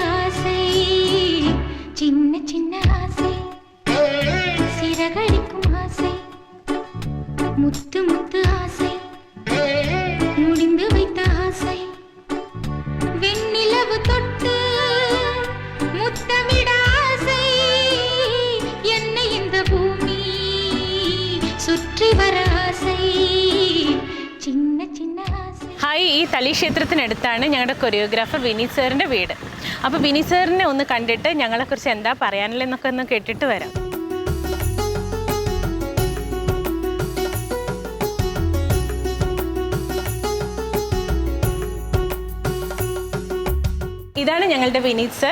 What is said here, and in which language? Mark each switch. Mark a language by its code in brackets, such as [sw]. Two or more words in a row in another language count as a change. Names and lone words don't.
[ta] ஆசை சின்ன சின்ன ஆசை சிறகடிக்கும் ஆசை முத்து முத்து ஆசை முடிந்து வைத்த ஆசை வெண்ணிலவு தொட்டு முத்தமிட ஆசை என்னை இந்த பூமி சுற்றி வர ஆசை சின்ன சின்ன ஆசை. [ml] ഹായ്, ഈ തളി ക്ഷേത്രത്തിനടുത്താണ് ഞങ്ങളുടെ കൊറിയോഗ്രാഫർ വിനീത് സാറിൻ്റെ വീട്. അപ്പോൾ വിനീത് സാറിനെ ഒന്ന് കണ്ടിട്ട് ഞങ്ങളെക്കുറിച്ച് എന്താ പറയാനുള്ളതെന്നൊക്കെ ഒന്ന് കേട്ടിട്ട് വരാം. ഇതാണ് ഞങ്ങളുടെ വിനീത് സാർ.